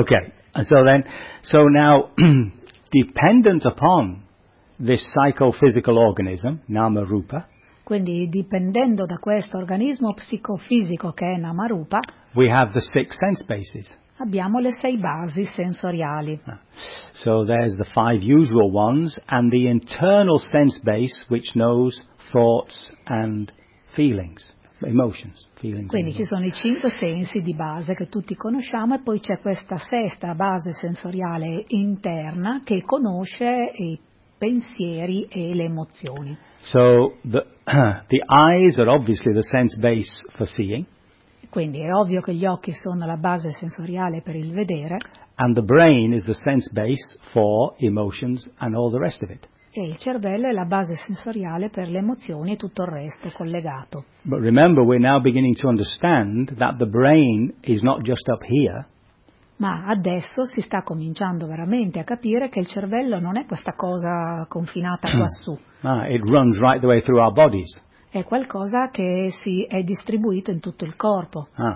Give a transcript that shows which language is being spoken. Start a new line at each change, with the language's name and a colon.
English: Okay. So now dependent upon this psychophysical organism, Nama Rupa.
Italian: Quindi dipendendo da questo organismo psicofisico che è Nama Rupa,
English: we have the six sense bases.
Italian: Abbiamo le sei basi sensoriali.
English: So there's the five usual ones and the internal sense base which knows thoughts and feelings, emotions, feelings.
Italian: Quindi ci sono i cinque sensi di base che tutti conosciamo e poi c'è questa sesta base sensoriale interna che conosce i pensieri e le emozioni.
English: So the eyes are obviously the sense base for seeing.
Italian: Quindi è ovvio che gli occhi sono la base sensoriale per il vedere.
English: And the brain is the sense base for emotions and all the rest of it.
Italian: E il cervello è la base sensoriale per le emozioni e tutto il resto collegato.
English: But remember, we're now beginning to understand that the brain is not just up here.
Italian: Ma adesso si sta cominciando veramente a capire che il cervello non è questa cosa confinata quassù.
English: It runs right the way through our bodies.
Italian: È qualcosa che si è distribuito in tutto il corpo.